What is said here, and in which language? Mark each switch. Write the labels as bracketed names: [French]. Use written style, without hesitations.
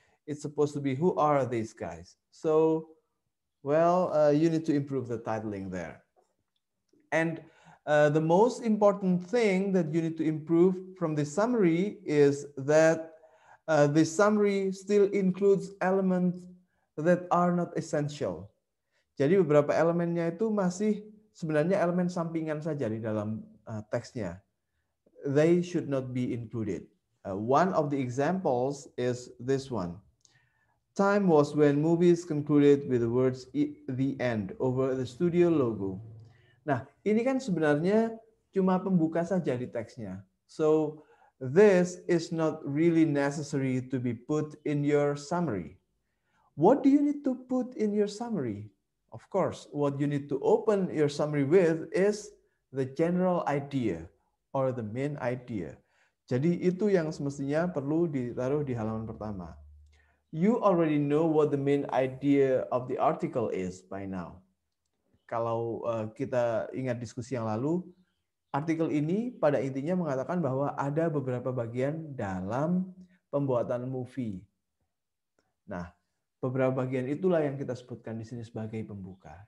[English] It's supposed to be, who are these guys? So, well, you need to improve the titling there. And the most important thing that you need to improve from the summary is that the summary still includes elements that are not essential. [Indonesian] Jadi beberapa elemennya itu masih sebenarnya elemen sampingan saja di dalam teksnya. [English] They should not be included. One of the examples is this one. Time was when movies concluded with the words "the end" over the studio logo. [Indonesian] Nah, ini kan sebenarnya cuma pembuka saja di teksnya. [English] So, this is not really necessary to be put in your summary. What do you need to put in your summary? Of course, what you need to open your summary with is the general idea or the main idea. [Indonesian] Jadi itu yang semestinya perlu ditaruh di halaman pertama. [English] You already know what the main idea of the article is by now. [Indonesian] Kalau kita ingat diskusi yang lalu, artikel ini pada intinya mengatakan bahwa ada beberapa bagian dalam pembuatan movie. Nah, beberapa bagian itulah yang kita sebutkan di sini sebagai pembuka.